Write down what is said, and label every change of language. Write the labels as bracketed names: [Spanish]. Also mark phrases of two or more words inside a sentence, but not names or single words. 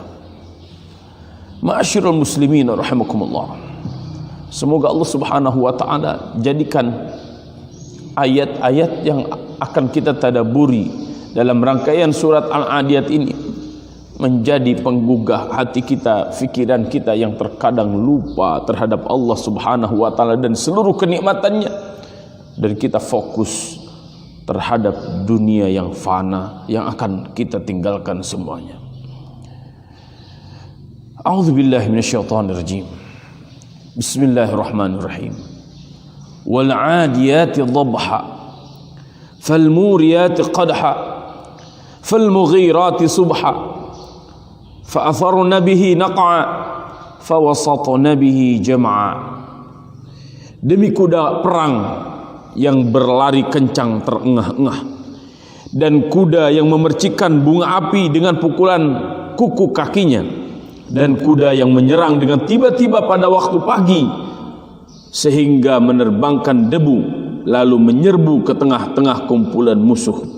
[Arabic] معاشر المسلمين رحمكم الله, [Indonesian] semoga Allah [Arabic] سبحانه وتعالى [Indonesian] jadikan ayat-ayat yang akan kita tadabburi dalam rangkaian surat Al-Adiyat ini menjadi penggugah hati kita, fikiran kita yang terkadang lupa terhadap Allah [Arabic] سبحانه وتعالى [Indonesian] dan seluruh kenikmatannya, dan kita fokus terhadap dunia yang fana yang akan kita tinggalkan semuanya. [Arabic] أعوذ بالله من الشيطان الرجيم. Bismillahirrahmanirrahim. والعاديات ضبحا فالموريات قدحا فالمغيرات صبحا فأثرن به نقعا فوسطن به جمعا. [Indonesian] Demi kuda perang yang berlari kencang terengah-engah, dan kuda yang memercikkan bunga api dengan pukulan kuku kakinya, dan kuda yang menyerang dengan tiba-tiba pada waktu pagi sehingga menerbangkan debu lalu menyerbu ke tengah-tengah kumpulan musuh.